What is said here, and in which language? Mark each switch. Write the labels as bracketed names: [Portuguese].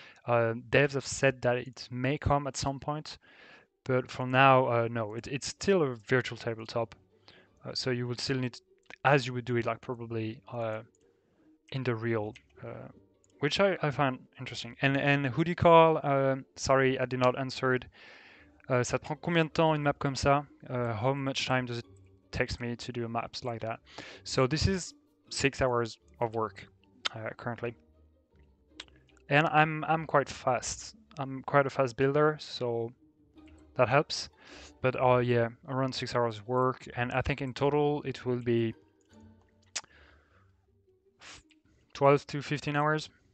[English] Devs have said that it may come at some point, but for now, no. It's still a virtual tabletop, so you would still need, as you would do it, like probably in the real, which I find interesting. And who do you call? Sorry, I did not answer it. [French] Ça te prend combien de temps une map comme ça? [English] How much time does it take me to do maps like that? So this is 6 hours of work currently, and I'm quite fast. I'm quite a fast builder, so that helps. But yeah, around 6 hours of work, and I think in total it will be 12 to 15 hours.